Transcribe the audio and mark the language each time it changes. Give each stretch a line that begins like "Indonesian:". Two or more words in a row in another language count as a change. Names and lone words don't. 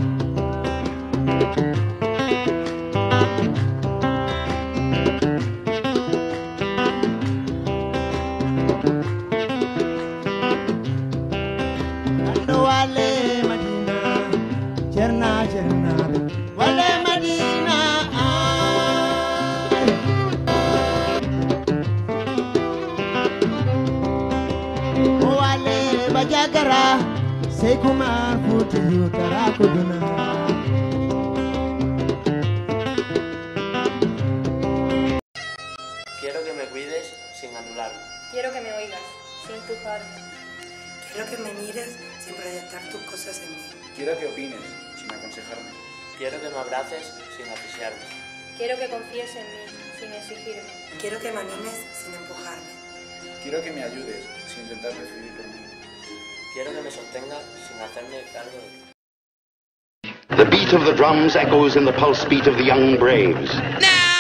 Spanish: Kando wale Madina, Cerna, wale Madina, ay. Wale Bajagara, Sekuma Futu Tarakuduna. Quiero que me cuides sin anularme. Quiero que me oigas, sin empujarme. Quiero que me mires sin proyectar tus cosas en mí. Quiero que opines, sin aconsejarme. Quiero que me abraces sin asfixiarme. Quiero que confíes en mí, sin exigirme. Quiero que me animes sin empujarme. Quiero que me ayudes, sin intentar decidir por mí. Quiero que me sostengas sin hacerme cargo de ti.
English: The beat of the drums echoes in the pulse beat of the young braves.